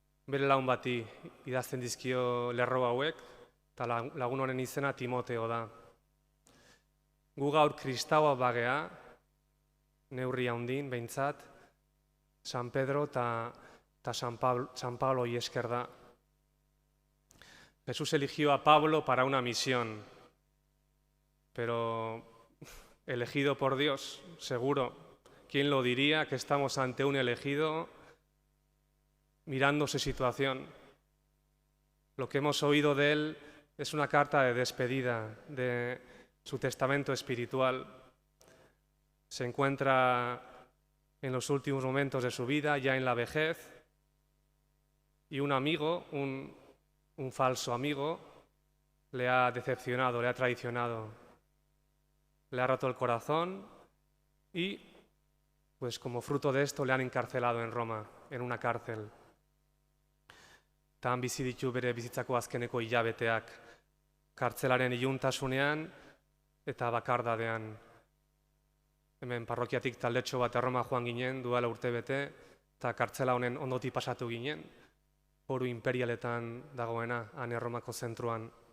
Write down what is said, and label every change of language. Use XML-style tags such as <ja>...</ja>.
<eu>Bere lagun bati idazten dizkio lerro hauek, eta lagun honen izena Timoteo da. Gu gaur kristaua bagea, neurri handin, behintzat, San Pedro eta San Pablo y esker da.</eu> <es>Jesús eligió a Pablo para una misión, pero elegido por Dios, seguro. ¿Quién lo diría que estamos ante un elegido mirando su situación? Lo que hemos oído de él es una carta de despedida de su testamento espiritual. Se encuentra en los últimos momentos de su vida, ya en la vejez, y un amigo, un falso amigo, le ha decepcionado, le ha traicionado. le ha roto el corazón y, pues como fruto de esto, le han encarcelado en Roma, en una cárcel.</es> <eu>Tan bizi ditu bere bizitzako azkeneko hilabeteak, kartzelaren iluntasunean eta bakardadean. Hemen parrokiatik taldetxo bat Erroma joan ginen, duela urtebete, eta kartzela honen ondotik pasatu ginen, foru imperialetan dagoena, han Erromako zentruan.</eu>